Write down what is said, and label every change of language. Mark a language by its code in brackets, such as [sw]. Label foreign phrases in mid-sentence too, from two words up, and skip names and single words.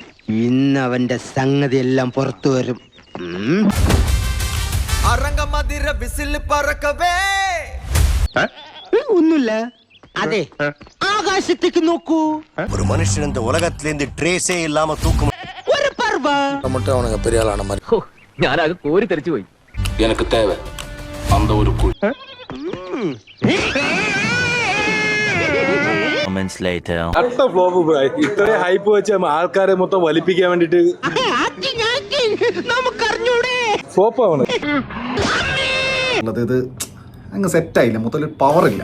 [ml] ഇന്ന് അവന്റെ സംഗതി എല്ലാം പുറത്തു വരും. ഒന്നുമില്ല. അതെ, ആകാശത്തേക്ക് നോക്കൂ. ഒരു മനുഷ്യൻ [ta] இந்த உலகத்திலேந்து ட்ரேஸே இல்லாம தூக்கும் [ml] ഒരു പർവ [ta] மட்டும் அவனுங்க பெரிய ஆளான மாதிரி. [ml] ഞാനാകെ കോരി തെറിച്ചു പോയി. [ta] எனக்கு தேவை அந்த ஒரு குழி. [ml] ഇത്രയും ഹൈപ്പ് വെച്ച് ആൾക്കാരെ മൊത്തം വലിപ്പിക്കാൻ വേണ്ടിട്ട് നമുക്കറിഞ്ഞൂടെ. ഫ്ലോപ്പാണ്. ഇത് അങ്ങ് സെറ്റായില്ല, മൊത്തം പവർ ഇല്ല.